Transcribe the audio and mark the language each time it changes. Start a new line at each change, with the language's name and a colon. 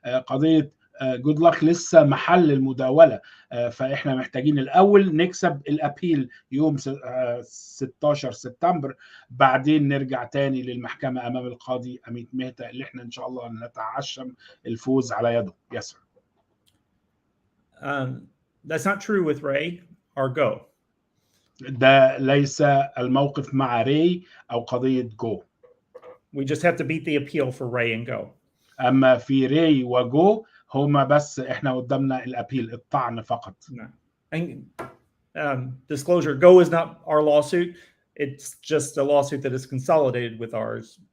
Arabic: قضية جود لك لسه محل المداولة، فإحنا محتاجين الأول نكسب الأبيل يوم 16 سبتمبر، بعدين نرجع تاني للمحكمة أمام القاضي أميت مهتا اللي إحنا إن شاء الله نتعشم الفوز على يده.
English: Yes, sir. That's not true with Ray or Go.
Arabic: ده ليس الموقف مع راي أو قضية جو.
English: We just have to beat the appeal for Ray and Go.
Arabic: أما في راي وجو هما بس إحنا قدامنا الأبيل الطعن فقط.
English: No. And disclosure, Go is not our lawsuit. It's just a lawsuit that is consolidated with ours.